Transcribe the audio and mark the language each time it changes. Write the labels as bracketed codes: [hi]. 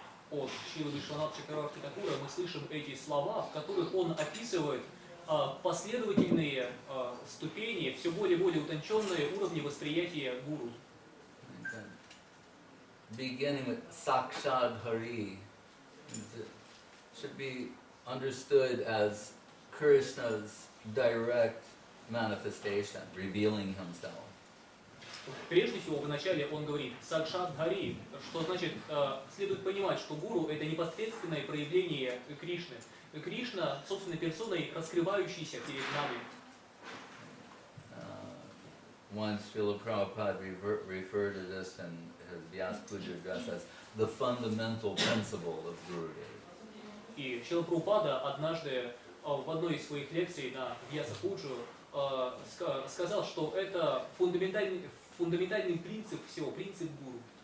[ru] От Шрила Вишванатха Чакраварти Такура мы слышим эти слова, в которых он описывает последовательные ступени, все более и более утонченные уровни восприятия гуру. [en] Beginning with Sakshad Hari should be understood as Krishna's direct manifestation, revealing himself. [ru] Прежде всего, вначале он говорит «Сакшат Хари», что значит, следует понимать, что гуру – это непосредственное проявление Кришны. Кришна собственной персоной, раскрывающийся перед нами. [en] Once Srila Prabhupada referred to this in his Vyasa Puja address as the fundamental principle of Guru Dev. [ru] И Шрила Прабхупада однажды в одной из своих лекций на Vyasa Puja сказал, что это фундаментальный принцип всего, принцип гуру.